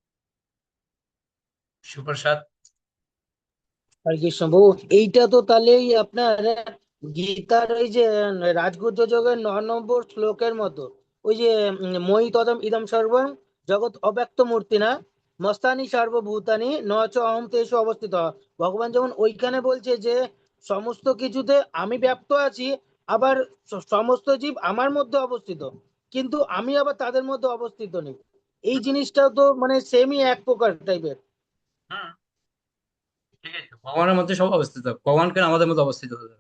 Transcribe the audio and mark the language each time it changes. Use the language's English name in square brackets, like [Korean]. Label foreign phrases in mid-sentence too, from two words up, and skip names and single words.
[Bangla] সুপ্রসাদ। হরে কৃষ্ণ প্রভু, এইটা তো তাহলে এই আপনার গীতার ওই যে রাজগুহ্য যোগের 9 নম্বর শ্লোকের মতো, ওই যে [Sanskrit] মই তদম ইদম সর্বং জগৎ অব্যক্ত মূর্তি না মস্তানি সর্বভূতানি ন চ অহম তেষু অবস্থিত। [Bangla] ভগবান যেমন ওইখানে বলছে যে সমস্ত কিছুতে আমি ব্যাপ্ত আছি, আবার সমস্ত জীব আমার মধ্যে অবস্থিত, কিন্তু আমি আবার তাদের মধ্যে অবস্থিত নেই। এই জিনিসটাও তো মানে সেমই এক প্রকার টাইপের। হ্যাঁ, ঠিক আছে, ভগবানের মধ্যে সব অবস্থিত, ভগবান কেন আমাদের মধ্যে অবস্থিত হতে যাবে?